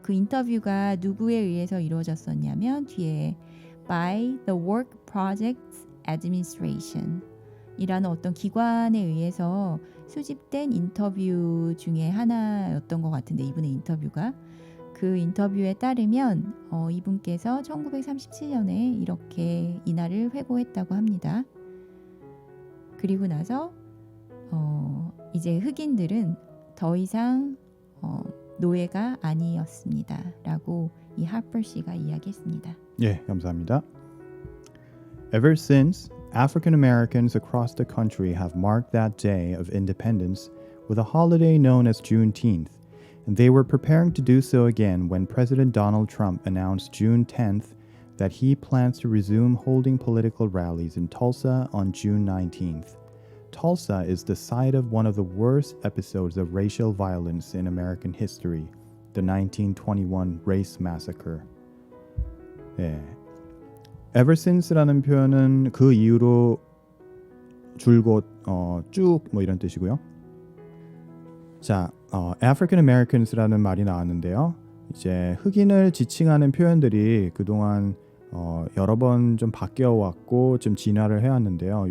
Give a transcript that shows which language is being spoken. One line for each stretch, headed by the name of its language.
Korean: 그 인터뷰가 누구에 의해서 이루어졌었냐면 뒤에 by the Work Projects Administration 이라는 어떤 기관에 의해서 수집된 인터뷰 중에 하나였던 것 같은데 이분의 인터뷰가 그 인터뷰에 따르면 이분께서 1937년에 이렇게 이날을 회고했다고 합니다. 그리고 나서 이제 흑인들은 더 이상 노예가 아니었습니다. 라고 이 하퍼 씨가 이야기했습니다. 예, 감사합니다.
English: Ever since, African Americans across the country have marked that day of independence with a holiday known as Juneteenth, and they were preparing to do so again when President Donald Trump announced June 10th that he plans to resume holding political rallies in Tulsa on June 19th. Tulsa is the site of one of the worst episodes of racial violence in American history, the 1921 Race Massacre.
Korean: 네.
English: Ever since
Korean: 라는 표현은 그 이후로 줄곧 쭉 뭐 이런 뜻이고요. 자, African Americans라는 말이 나왔는데요. 이제 흑인을 지칭하는 표현들이 그동안 여러 번 좀 바뀌어 왔고 좀 진화를 해왔는데요.